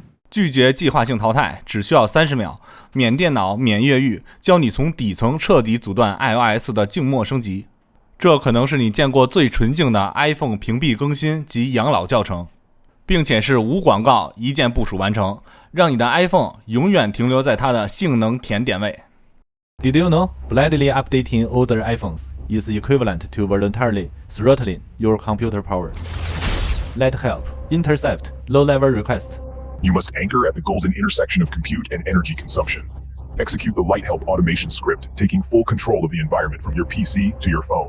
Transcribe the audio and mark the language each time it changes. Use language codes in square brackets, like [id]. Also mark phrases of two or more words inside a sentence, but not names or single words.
[zh] 拒絕計劃性淘汰，只需要30秒，免電腦、免越獄，教你從底層徹底阻斷 iOS 的靜默升級。這可能是你見過最純淨的 iPhone 屏蔽更新及養老教程，並且是無廣告一鍵部署完成，讓你的 iPhone 永遠停留在它的性能甜點位。 [en] Did you know blindly updating older iPhones is equivalent to voluntarily throttling your computer power? Let help intercept low-level requests.You must anchor at the golden intersection of compute and energy consumption. Execute the Light Help automation script, taking full control of the environment from your PC to your phone.